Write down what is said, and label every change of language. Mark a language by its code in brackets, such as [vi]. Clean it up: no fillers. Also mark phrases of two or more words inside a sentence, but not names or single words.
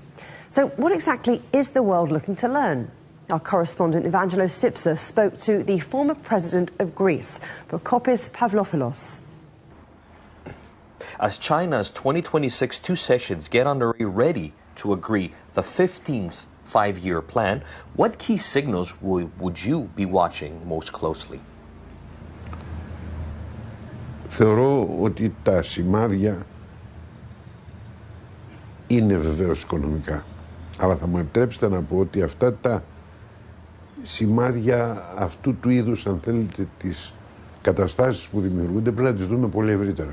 [en] So what exactly is the world looking to learn? Our correspondent Evangelos Stipsa spoke to the former president of Greece, Prokopis Pavlopoulos. As China's 2026 2 sessions get underway ready to agree the 15th 5-year plan, what key signals would you be watching most closely? [el] Θεωρώ ότι τα σημάδια είναι βεβαίως οικονομικά. Αλλά θα μου επιτρέψετε να πω ότι αυτά τα σημάδια αυτού του είδους, αν θέλετε, τις καταστάσεις που δημιουργούνται πρέπει να τις δούμε πολύ ευρύτερα.